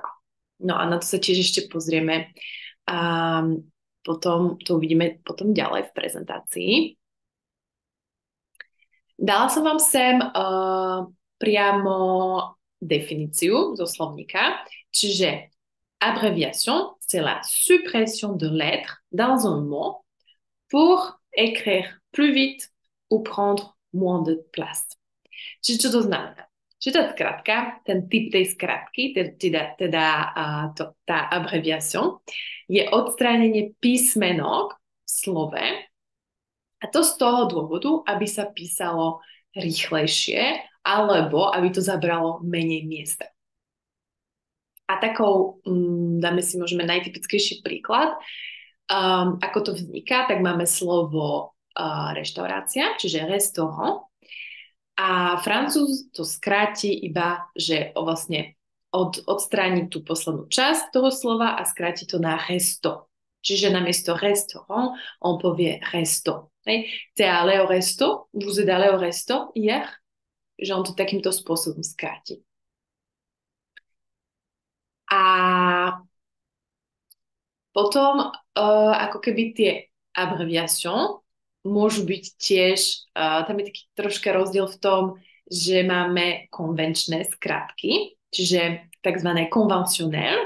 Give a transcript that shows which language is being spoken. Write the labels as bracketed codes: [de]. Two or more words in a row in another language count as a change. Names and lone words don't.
[sk] No a na to sa tiež ešte pozrieme a potom to uvidíme potom ďalej v prezentácii. Dala som vám sem priamo definíciu zo slovníka, čiže [fr] abréviation, c'est la suppression de lettres dans un mot pour écrire plus vite ou prendre moins de place. [sk] Čiže čo to znamená? Čiže tá skratka, ten typ tej skratky, tá abreviation, je odstránenie písmenok v slove a to z toho dôvodu, aby sa písalo rýchlejšie alebo aby to zabralo menej miesta. A takou, dáme si môžeme najtypickejší príklad, ako to vzniká, tak máme slovo reštaurácia, čiže restaurant. A Francúz to skráti iba, že vlastne odstráni tú poslednú časť toho slova a skráti to na resto. Čiže namiesto restaurant, on povie resto. [fr] T'es allé au resto? Vous êtes allé au resto hier? [sk] Že on to takýmto spôsobom skráti. A potom ako keby tie abreviation môžu byť tiež, tam je taký troška rozdiel v tom, že máme konvenčné skratky, čiže takzvané conventionnel.